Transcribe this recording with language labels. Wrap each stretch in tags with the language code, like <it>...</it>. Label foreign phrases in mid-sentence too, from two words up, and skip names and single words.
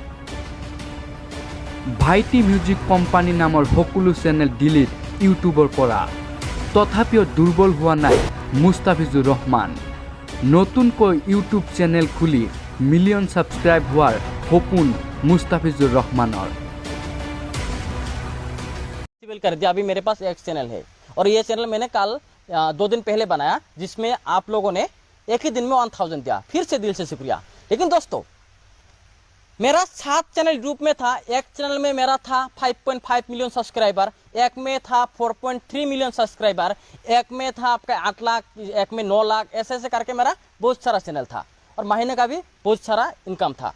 <as>ভাইটি মিউজিক কোম্পানী নামৰ সকলো চেনেল ডিলিট ইউটিউবৰ পৰা। তথাপিও দুৰ্বল হোৱা নাই মুস্তাফিজুৰ ৰহমান। নতুনকৈ</as> <en>YouTube channel</en> <as>খুলি</as> <en>million subscribe</en> <as>হোৱাৰ সপোন মুস্তাফিজুৰ ৰহমানৰ।</as> <hi>कर दिया। अभी मेरे पास एक चैनल है और ये चैनल मैंने कल 2 दिन पहले बनाया, जिसमें आप लोगों ने एक ही दिन में 1000 दिया। फिर से दिल से शुक्रिया। लेकिन दोस्तों, मेरा 7 चैनल यूट्यूब में था। एक चैनल में मेरा था 5.5</hi> <en>million subscriber,</en> <hi>एक में था 4.3</hi> <en>million subscriber,</en> <hi>एक में था आपका 8 लाख, एक में 9 लाख, ऐसे ऐसे करके मेरा बहुत सारा चैनल था और महीने का भी बहुत सारा इनकम था।</hi>